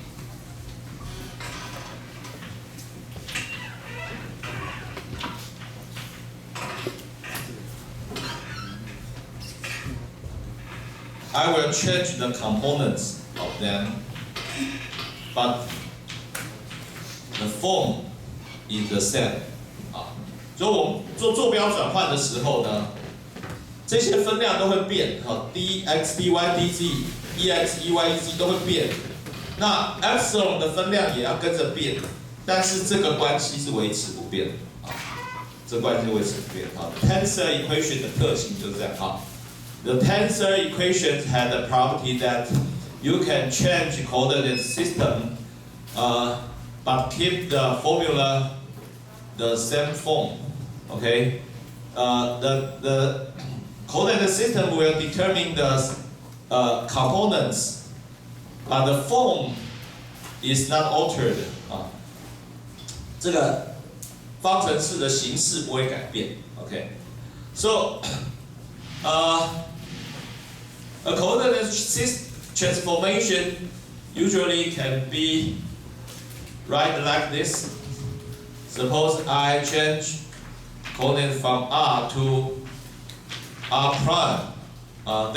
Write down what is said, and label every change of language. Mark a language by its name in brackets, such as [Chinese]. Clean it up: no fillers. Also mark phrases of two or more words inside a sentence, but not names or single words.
[English] I will change the components of them, but the form is the same. [Chinese] 所以我们做坐标转换的时候呢，这些分量都会变，dx、dy、dz、ex、ey、ez 都会变。那 epsilon 的分量也要跟着变，但是这个关系是维持不变的。这关系维持不变。 [English] Tensor equation [Chinese] 的特性就是这样。 [English] The tensor equations had the property that you can change coordinate system, but keep the formula the same form. Okay, the coordinate system will determine the components, but the form is not altered. [Chinese] 这个方程式的形式不会改变。 [English] Okay, so a coordinate transformation usually can be right like this. Suppose I change coordinate from R to R prime.